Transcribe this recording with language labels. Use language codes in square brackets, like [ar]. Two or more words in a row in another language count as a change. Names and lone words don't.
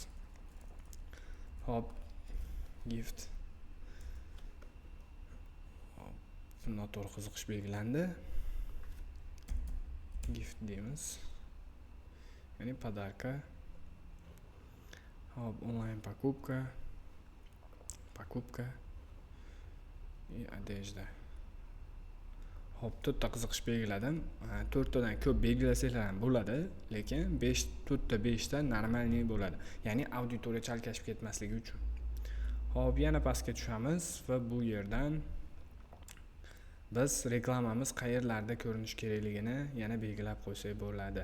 [uz] Hop, gift. Hop, noto'g'ri qiziqish belgilandi. Gift deymiz. Ya'ni podarka. [ru] Hop, onlayn покупка и одежда. [uz] Hop, 4 ta qiziqish belgiladim. 4 tadan ko'p belgilasanglar ham bo'ladi, lekin 4 ta 5 ta normalniy bo'ladi. Ya'ni auditoriya chalkashib ketmasligi uchun. Hop, yana pastga tushamiz va bu yerdan biz reklamamiz qayerlarda ko'rinish kerakligini yana belgilab qo'ysak bo'ladi.